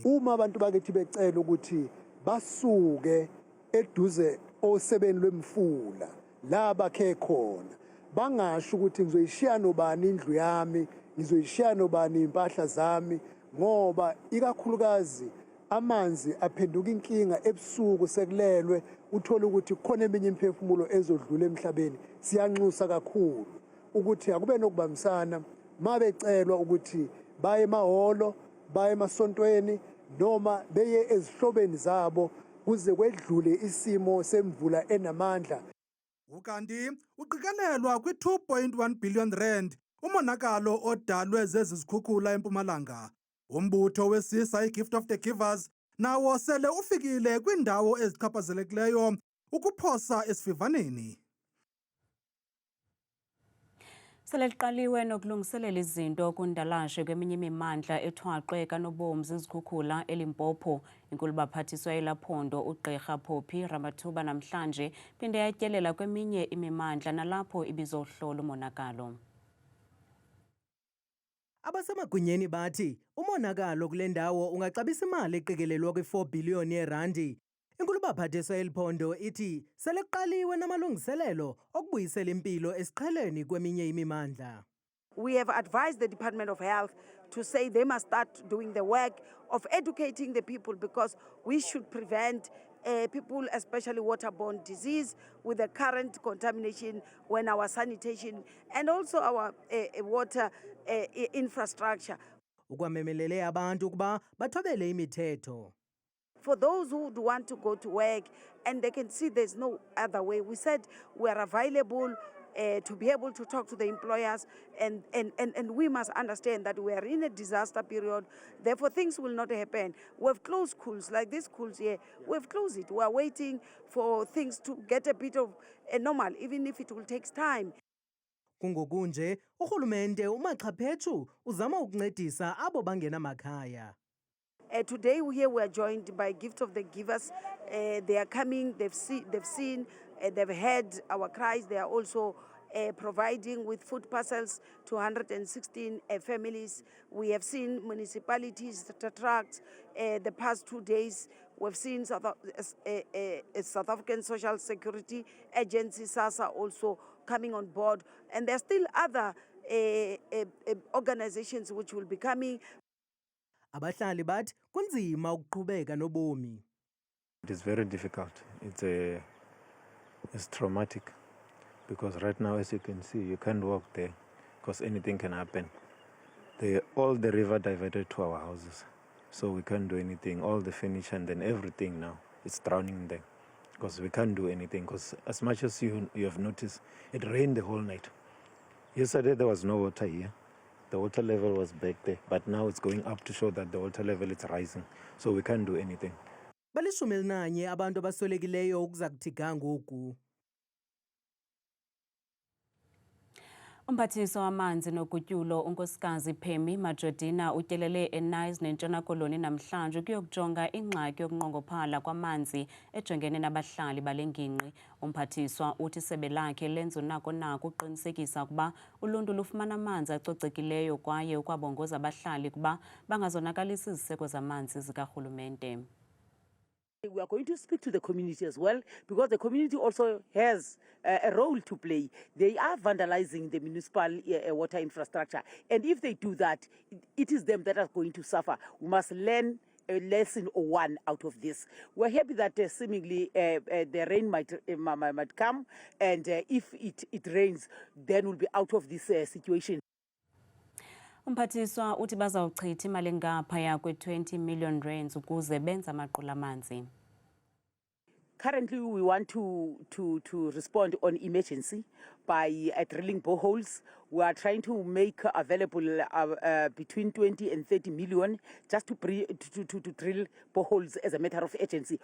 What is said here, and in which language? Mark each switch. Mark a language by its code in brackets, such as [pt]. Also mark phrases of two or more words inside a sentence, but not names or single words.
[zu] Uma abantu bakithi becela ukuthi basuke eduze osebeni lwemfula la bakhe khona bangasho ukuthi ngizoyishiya nobani indlu yami, ngizoyishiya nobani impahla zami, ngoba ikakhulukazi amanzi aphenduka inkinga ebusuku sekulelwe uthola ukuthi khona eminye imphefumulo ezodlula emhlabeni. Siyanxusa kakhulu ukuthi akube nokubambisana mabecelwa ukuthi baye emahholo, baye emasontweni noma beye ezihlobeni zabo kuze kwedlule isimo semvula enamandla. [xh] Ukanti uqikelelwa kwi-2.1 billion rand umonakalo odalwe zezi zikhukhula eMpumalanga. Umbutho wesisa iGift of the Givers nawo sele ufikile kwindawo ezichaphazelekileyo ukuphosa esivivaneni. Sele liqaliwe nokulungiselela izinto kundalashe kweminye imimandla ethwaqwe kanobomzi izikhukhula eLimpopo. Inkulu baphathiswa yelaphondo uGqirha Phophi Ramathuba namhlanje phinde yatyelela kweminye imimandla nalapho ibizohlola umonakalo. Abasemagunyeni bathi umonakalo kule ndawo ungaxabisa imali eqikelelwa kwi-4 billion yeerandi. Inkulu baphathiswa yeliphondo ithi seleqaliwe namalungiselelo okubuyisela impilo esiqheleni kweminye imimandla. [en] We have advised the Department of Health to say they must start doing the work of educating the people because we should prevent people, especially waterborne disease, with the current contamination when our sanitation and also our water infrastructure. [xh] Ukwamemelele abantu ukuba bathobele imithetho. [en] For those who would want to go to work and they can see there's no other way, we said we are available to be able to talk to the employers and we must understand that we are in a disaster period, therefore things will not happen. We've closed schools, like these schools here, we've closed it. We are waiting for things to get a bit of a normal, even if it will take time. [xh] Kungokunje, urhulumente uMaxaphetsu uzama ukuncedisa abo bangenamakhaya. [en] Today here we are joined by Gift of the Givers. They are coming, they've seen, they've heard our cries. They are also providing with food parcels to 116 families. We have seen municipalities, trucks. The past 2 days, we've seen South African Social Security Agency, SASSA, also coming on board. And there are still other organizations which will be coming. [xh] Abahlali bathi kunzima ukuqhubeka nobomi. [en] It is very difficult. It's traumatic because right now, as you can see, you can't walk there because anything can happen. All the river diverted to our houses, so we can't do anything. All the furniture and then everything now, it's drowning there because we can't do anything because as much as you have noticed, it rained the whole night. Yesterday there was no water here. The water level was back there, but now it's going up to show that the water level is rising. So we can't do anything. [xh] Balishumi elinanye abantu abaswelekileyo ukuza kuthi ga ngoku. Umphathiswa wamanzi nogutyulo unkosikazi Phemi Majortina utyelele eNice neNtshona Koloni namhlanje ukuyokujonga ingxaki yokunqongophala kwamanzi ejongene nabahlali bale ngingqi. Umphathiswa uthi isebe lakhe lenza unako-nako uqinisekisa ukuba uluntu lufumana amanzi acocekileyo kwaye ukwabongoza abahlali ukuba bangazonakalisi iziseko zamanzi zikarhulumente. [en] We are going to speak to the community as well, because the community also has a role to play. They are vandalizing the municipal water infrastructure. And if they do that, it is them that are going to suffer. We must learn a lesson or one out of this. We're happy that seemingly the rain might come, and if it rains, then we'll be out of this situation. [xh] Umphathiswa uthi bazawuchitha imali ngaphaya kwe-20 million rands ukuze benze amaqula amanzi. [en] Currently, we want to respond on emergency by drilling boreholes. We are trying to make available between 20 and 30 million just to drill boreholes as a matter of urgency.